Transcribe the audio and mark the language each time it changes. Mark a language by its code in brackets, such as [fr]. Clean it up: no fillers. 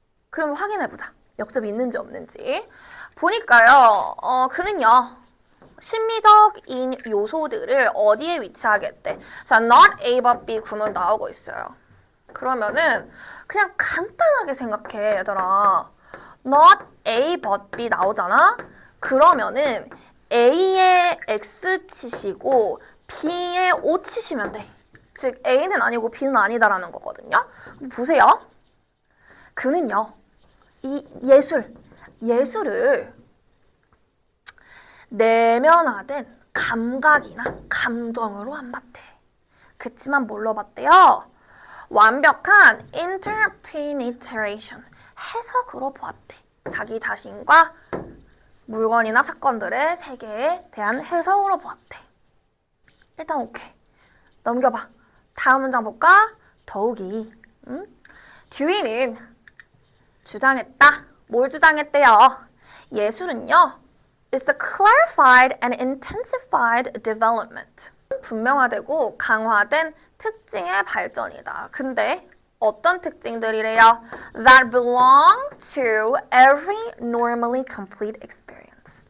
[ko] 그럼 확인해보자. 역접이 있는지 없는지. 보니까요. 그는요. 심미적인 요소들을 어디에 위치하겠대? 자, not A but B 구문 나오고 있어요. 그러면은 그냥 간단하게 생각해, 얘들아. not A but B 나오잖아? 그러면은 A에 X 치시고 B에 O 치시면 돼. 즉 A는 아니고 B는 아니다라는 거거든요. 보세요. 그는요. 이 예술을 내면화된 감각이나 감정으로 안 봤대. 그치만 뭘로 봤대요? 완벽한 interpenetration, 해석으로 보았대. 자기 자신과 물건이나 사건들의 세계에 대한 해석으로 보았대. 일단 오케이. 넘겨봐. 다음 문장 볼까? 더욱이 듀이는 주장했다. 뭘 주장했대요? 예술은요. [en] is the clarified and intensified development. [ko] 분명화되고 강화된 특징의 발전이다. 근데 어떤 특징들이래요? [en] That belong to every normally complete experience.